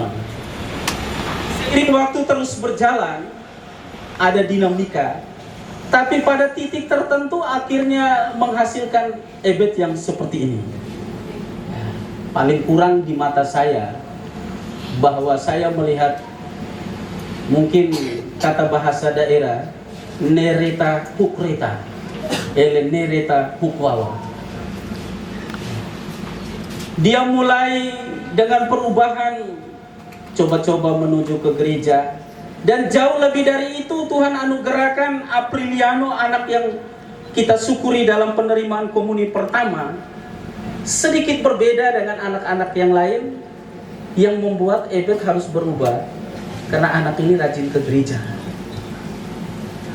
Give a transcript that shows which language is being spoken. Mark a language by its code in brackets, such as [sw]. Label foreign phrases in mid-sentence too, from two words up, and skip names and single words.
[id] Seiring waktu terus berjalan, ada dinamika. Tapi pada titik tertentu akhirnya menghasilkan Ebet yang seperti ini. Paling kurang di mata saya, bahwa saya melihat mungkin kata bahasa daerah, nereta hukreta, ele nereta hukwawa. Dia mulai dengan perubahan, coba-coba menuju ke gereja. Dan jauh lebih dari itu, Tuhan anugerahkan Apriliano, anak yang kita syukuri dalam penerimaan komuni pertama, sedikit berbeda dengan anak-anak yang lain, yang membuat Ebet harus berubah, karena anak ini rajin ke gereja.